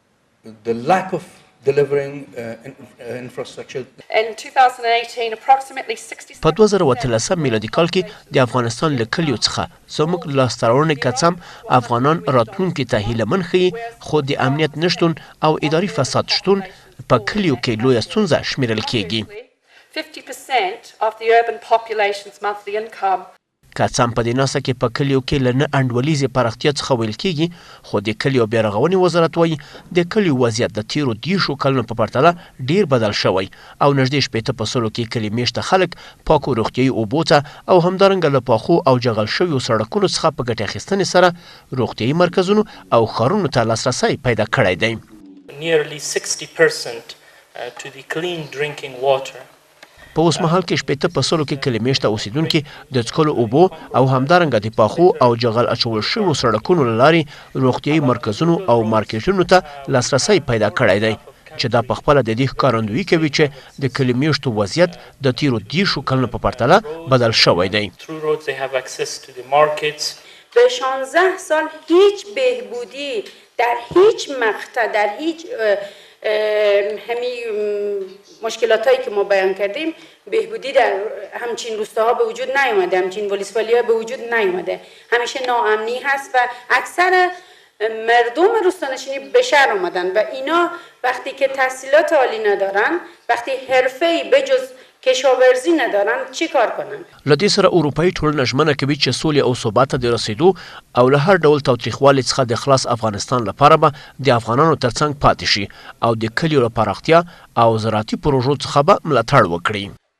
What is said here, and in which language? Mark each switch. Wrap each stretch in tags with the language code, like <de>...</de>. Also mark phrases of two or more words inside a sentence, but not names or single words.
<ps>په 2013 میلادي کال کې د افغانستان له کلیو څخه زموږ لاسته راوړنې که څه هم افغانان راتلونکي ته هیله من ښیي، خو د امنیت نشتون او اداري فساد شتون په کلیو کې لویه ستونزه شمیرل کیږي.</ps> <en>50% of the urban population's monthly income.</en> <ps>که څه هم په دې ناسته کې په کلیو کې له نه انډولیزې پراختیا څخه ویل کیږي، خو د کلیو بیا رغونې وزارت وایي د کلیو وضعیت د تیرو 10 کلونو په پرتله ډیر بدل شوی او نږدې 80% کې کلي میشته خلک پاکو روغتیایي اوبو ته او همدارنګه له پاخو او جغل شویو سړکونو څخه په ګټې اخیستنې سره روغتیایي مرکزونو او ښارونو ته لاسرسی پیدا کړی دی.</ps> <en>Nearly 60% to the clean drinking water.</en> <ps>په اوس مهال کې 80% کې کلي میشته اوسیدونکي د څښلو اوبو او همدارنګه د پاخو او جغل اچول شویو سړکونو له لارې روغتیایي مرکزونو او مارکیټونو ته لاسرسی پیدا کړی دی چې دا په خپله د دې ښکارندویي کوي چې د کلي میشتو وضعیت د تیرو 10 کلونو په پرتله بدل شوی دی.</ps> <fa>به 16 سال هیچ بهبودی در هیچ مقطع در هیچ همین مشکلاتایی که ما بیان کردیم بهبودی در همچین روستاها به وجود نیامده، همچین ولسوالی‌ها به وجود نیامده. همیشه ناامنی هست و اکثر مردم روستانشینی به شهر آمدن و اینا وقتی که تحصیلات عالی ندارن، وقتی حرفه‌ای بجز کشاورزی ندارن چی کار کنن؟</fa> <ps>له دې سره اروپایي ټولنه ژمنه کوي چې سولې او ثبات ته د رسیدو او له هر ډول تاوتریخوالي څخه د خلاص افغانستان لپاره به د افغانانو ترڅنګ پاتې شي او د کلیو له پراختیا او زراعتي پروژو څخه به ملاتړ وکړي.</ps>